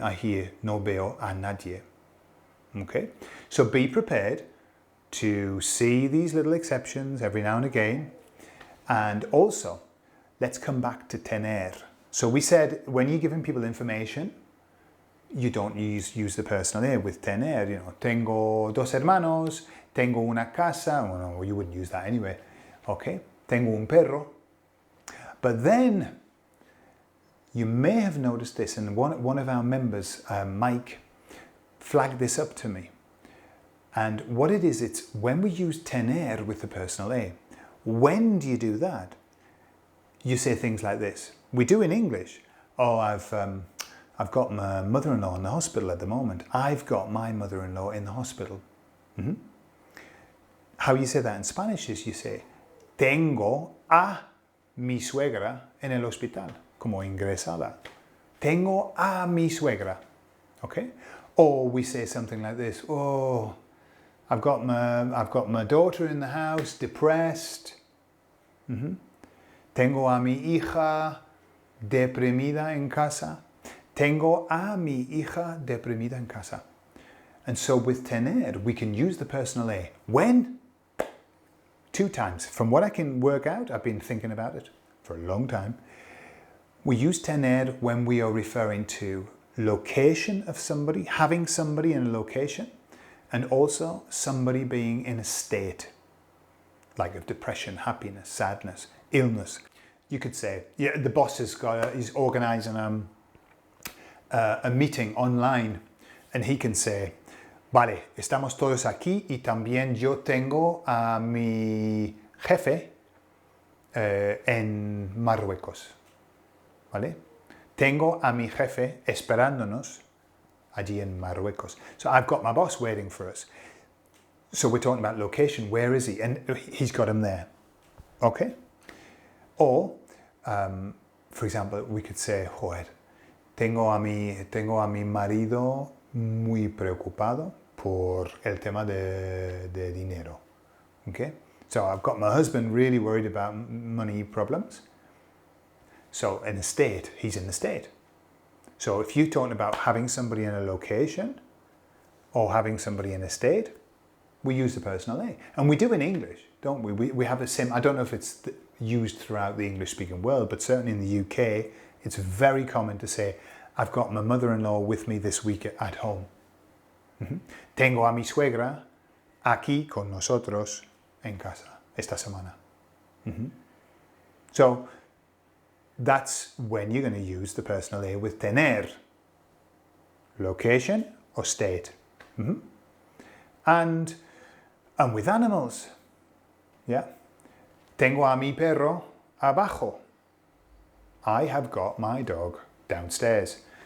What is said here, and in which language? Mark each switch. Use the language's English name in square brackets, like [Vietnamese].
[English] I hear [Spanish] no veo a nadie. [English] Okay? So be prepared to see these little exceptions every now and again. And also, let's come back to tener. So we said when you're giving people information, you don't use the personal a with tener. [Spanish] Tengo dos hermanos, tengo una casa. [English] Well, no, you wouldn't use that anyway. Okay, [Spanish] tengo un perro. [English] But then you may have noticed this, and one of our members, Mike, flagged this up to me. And what it is, it's when we use tener with the personal a. When do you do that? You say things like this. We do in English. Oh, I've got my mother-in-law in the hospital at the moment. I've got my mother-in-law in the hospital. Mm-hmm. How you say that in Spanish is you say, [Spanish] tengo a mi suegra en el hospital, como ingresada. Tengo a mi suegra, [English] okay? Or we say something like this, oh, I've got my daughter in the house, depressed. [Spanish] Tengo a mi hija deprimida en casa. Tengo a mi hija deprimida en casa. [English] And so with tener, we can use the personal A. When? 2 times. From what I can work out, I've been thinking about it for a long time. We use tener when we are referring to location of somebody, having somebody in a location, and also somebody being in a state, like of depression, happiness, sadness, illness. You could say, yeah, the boss is organising a meeting online, and he can say, [Spanish] vale, estamos todos aquí y también yo tengo a mi jefe en Marruecos, ¿vale? Tengo a mi jefe esperándonos allí en Marruecos. [English] So I've got my boss waiting for us. So we're talking about location. Where is he? And he's got him there. Okay? Or, for example, we could say, [Spanish] joder, tengo a mi marido muy preocupado por el tema de dinero. [English] Okay? So I've got my husband really worried about money problems. So in a state, he's in the state. So if you're talking about having somebody in a location or having somebody in a state, we use the personal A. And we do in English, don't we? We have a I don't know if it's used throughout the English-speaking world, but certainly in the UK, it's very common to say, I've got my mother-in-law with me this week at home. [Spanish] Tengo a mi suegra aquí con nosotros en casa esta semana. [English] So that's when you're going to use the personal A with tener, location or state. And with animals, yeah. [Spanish] Tengo a mi perro abajo. [English] I have got my dog downstairs.